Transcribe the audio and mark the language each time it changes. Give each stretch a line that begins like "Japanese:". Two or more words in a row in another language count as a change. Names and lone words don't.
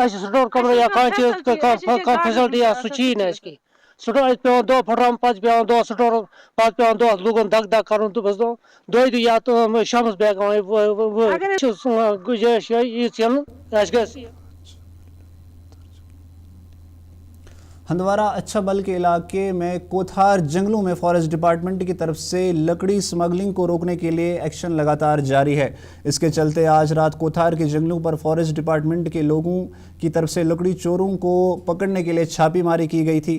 Kashmiri: اَسہِ چھِ سٹور کَمرٕ یا کانٛہہ چیٖز کانٛہہ فیسلٹی یا سُہ چھِیی نہٕ اَسہِ کینٛہہ. سٹور اَسہِ پیوان دۄہ پھٹراوُن، پَتہٕ پیوان دۄہ سٹور، پَتہٕ پیوان دۄہ لوٗکَن دَگ کَرُن تہٕ بس دۄیہِ یا شامَس بیٚیہِ ہٮ۪کان گُنجٲیِش ییٖژ یِنہٕ اَسہِ گژھِ.
Urdu: ہندوارہ اچھا بل کے علاقے میں کوتھار جنگلوں میں
English: forest department
Urdu: کی طرف سے لکڑی سمگلنگ کو روکنے کے لیے ایکشن لگاتار جاری ہے. اس کے چلتے آج رات کوتھار کے جنگلوں پر
English: forest department
Urdu: کے لوگوں کی طرف سے لکڑی چوروں کو پکڑنے کے لیے چھاپی ماری کی گئی تھی.